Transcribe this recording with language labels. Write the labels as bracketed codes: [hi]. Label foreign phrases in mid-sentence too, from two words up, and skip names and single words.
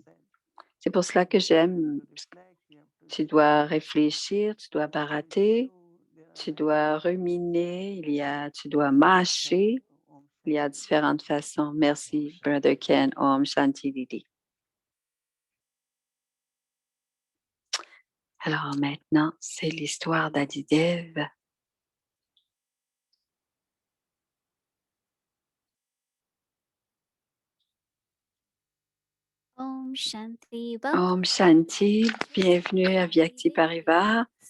[fr] C'est pour cela que j'aime. Tu dois réfléchir, tu dois barater, tu dois ruminer, tu dois mâcher. Il y a différentes façons. Merci, Brother Ken. [hi] Om Shanti Didi. [fr] Alors maintenant, c'est l'histoire d'Adidev. [hi] Om Shanti. Om Shanti, [fr] bienvenue à Vyakti Parivar.